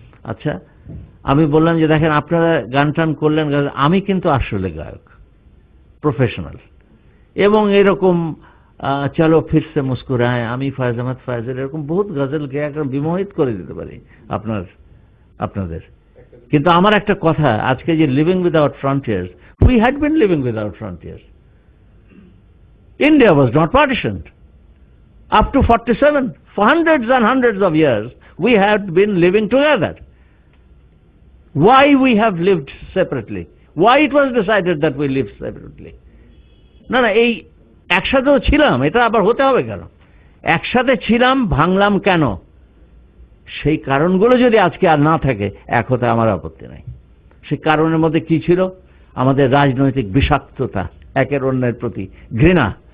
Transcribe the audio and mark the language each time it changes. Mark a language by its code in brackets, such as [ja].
[bn] আচ্ছা, আমি বললাম যে দেখেন আপনারা গান টান করলেন, আমি কিন্তু আসলে গায়ক, প্রফেশনাল, এবং এরকম চলো ফিরসে মুস্কুরায়, আমি ফয়েজ আহমদ ফয়েজের এরকম বহুত গজল গেয়ে একদম বিমোহিত করে দিতে পারি আপনাদের। কিন্তু আমার একটা কথা, আজকে যে [en] Living without frontiers, we had been living without frontiers. India was not partitioned. Up to 47, for hundreds and hundreds of years, we had been living together. why we have lived separately, why it was decided that we live separately. [bn] না না, এই একসাথেও ছিলাম, এটা আবার হতে হবে কেন? একসাথে ছিলাম, ভাঙলাম কেন? সেই কারণগুলো যদি আজকে আর না থাকে, এক হতে আমার আপত্তি নাই। সেই কারণের মধ্যে কি ছিল? আমাদের রাজনৈতিক বিষাক্ততা, একের অন্যের প্রতি ঘৃণা।